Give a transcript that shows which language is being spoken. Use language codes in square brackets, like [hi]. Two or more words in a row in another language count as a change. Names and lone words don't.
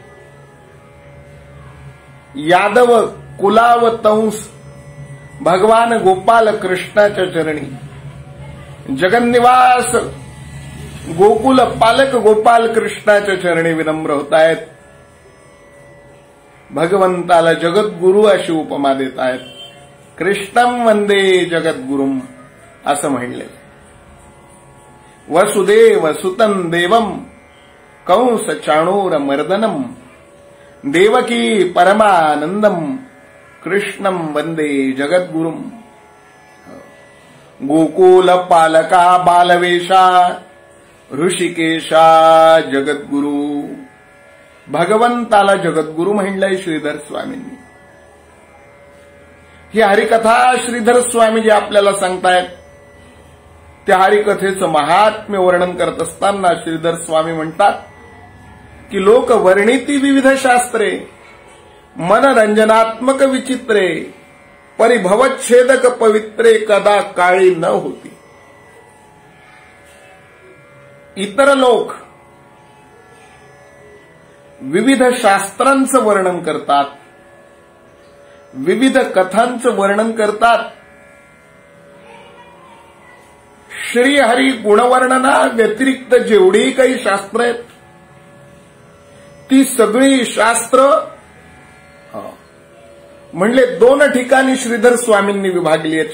[mr] यादव कुलावतंस भगवान गोपाल कृष्णाच्या चरणी, जगन्निवास गोकुल पालक गोपाल कृष्णाच्या चरणी विनम्र होतायत. भगवंताला जगद्गुरु अशी उपमा देत आहेत. [sa] कृष्णं वंदे जगद्गुरुम [mr] असं म्हणले. [sa] वसुदेव सुतं देवम कंस चाणूर मर्दनम देवकी परमानंदम कृष्णं वंदे जगद्गुरुम. [mr] गोकुल पालका बालवेशा ऋषिकेशा जगद्गुरु. भगवंताला जगद्गुरु म्हणलंय श्रीधर स्वामींनी. ही हरिकथा श्रीधर स्वामी जे आपल्याला सांगतायत त्या हरिकथेचं महात्म्य वर्णन करत असताना श्रीधर स्वामी म्हणतात की लोक वर्णिती विविध शास्त्रे मनरंजनात्मक विचित्रे परिभवच्छेदक पवित्रे कदा काळी न होती. इतर लोक विविध शास्त्रांचं वर्णन करतात, विविध कथांचं वर्णन करतात. श्रीहरी गुणवर्णना व्यतिरिक्त जेवढी काही शास्त्र आहेत ती सगळी शास्त्र म्हणले 2 ठिकाणी श्रीधर स्वामींनी विभागली आहेत.